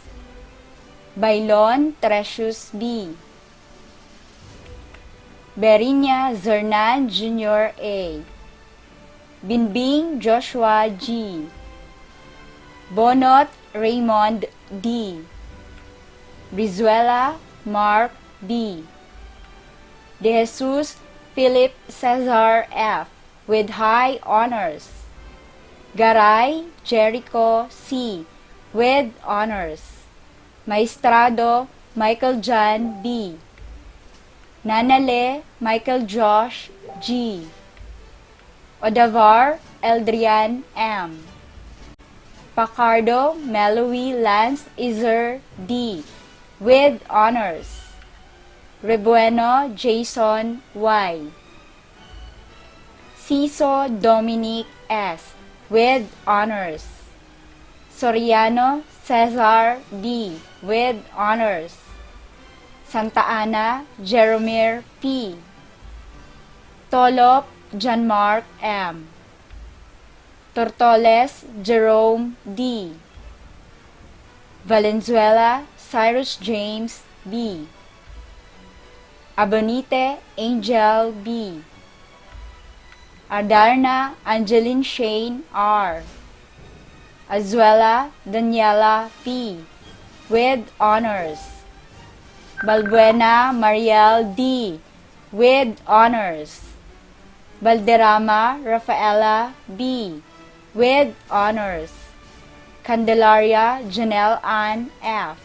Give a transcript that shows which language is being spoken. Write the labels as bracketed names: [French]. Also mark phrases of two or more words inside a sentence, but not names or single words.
[English] Bailon Trecius B. Berinya Zernan Jr. A. Binbing Joshua G. Bonot Raymond D. Brizuela Mark B. De Jesus Philip Cesar F. with high honors. Garay Jericho C. with honors. Maestrado Michael John B. Nanale Michael Josh G. Odavar Eldrian M. Pacardo Melowy Lance Izer D. with honors. Rebueno Jason Y. Ciso Dominic S. with honors. Soriano Cesar D. with honors. Santa Ana Jeromir P. Tolop John Mark M. Tortoles Jerome D. Valenzuela Cyrus James B. Abonite Angel B. Adarna Angeline Shane R. Azuela Daniela P. with honors. Balbuena Mariel D. with honors. Valderrama Rafaela B. with honors. Candelaria Janelle Ann F.